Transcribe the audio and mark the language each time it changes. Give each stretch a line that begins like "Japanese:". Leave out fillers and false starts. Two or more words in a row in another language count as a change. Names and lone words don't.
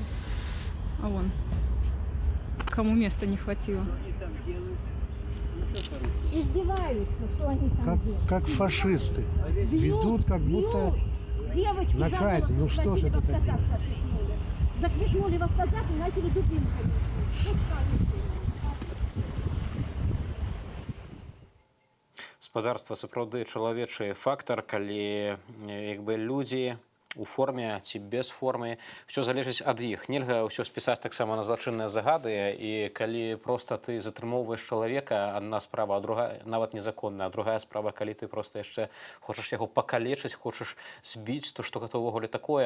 Russian: А вон. Кому места не хватило. Издеваются, что они там делают. Как фашисты. Ведут, как будто Девочку на казнь. Ну что же это такое? Захлестнули в автозак и начали дубинками.
Belarusian: Спадарства сапраўды чалавечы фактар, калі як бы людзі у форме ці без формы, все залежыць ад іх. Нельга ўсё спісаць таксама на злачынныя загады, і калі проста ты затрымоўваеш чалавека, адна справа, а другая нават незаконная, а другая справа, калі ты проста яшчэ хочаш яго пакалечыць, хочаш збіць, то што гэта ўвогуле такое.